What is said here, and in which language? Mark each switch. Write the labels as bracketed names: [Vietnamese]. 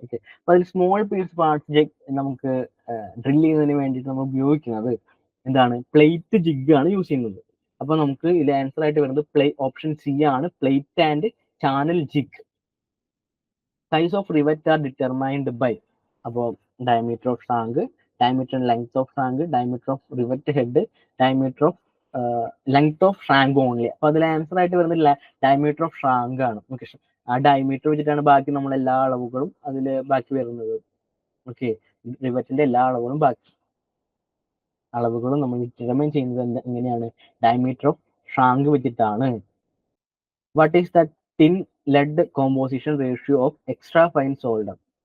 [Malayalam] Okay, അപ്പൊ അതിൽ small piece parts നമുക്ക് ഡ്രിൽ ചെയ്യുന്നതിന് വേണ്ടിയിട്ട് നമ്മൾ ഉപയോഗിക്കുന്നത് എന്താണ് പ്ലേറ്റ് ജിഗ് ആണ് യൂസ് ചെയ്യുന്നത്. അപ്പൊ നമുക്ക് ഇതിൽ ആൻസർ ആയിട്ട് വരുന്നത് ഓപ്ഷൻ സി ആണ്, plate and channel jig. [English] Size of rivet are determined by? അപ്പോൾ diameter of shank, diameter and length of frank, diameter of rivet head, diameter of length of shrank only. [Malayalam] അപ്പൊ അതിൽ ആൻസർ ആയിട്ട് വരുന്നത് diameter of ഷ്രാങ്ക് ആണ്. Okay, ആ diameter വെച്ചിട്ടാണ് ബാക്കി നമ്മൾ എല്ലാ അളവുകളും അതിൽ ബാക്കി വരുന്നത്. ഓക്കെ, റിവറ്റിന്റെ എല്ലാ അളവുകളും നമ്മൾ ഡിറ്റർമൈൻ ചെയ്യുന്നത് എങ്ങനെയാണ്? ഡയമീറ്റർ ഓഫ് ഷ്രാങ്ക് വെച്ചിട്ടാണ്. [English] What is the tin lead composition ratio of extra fine solder?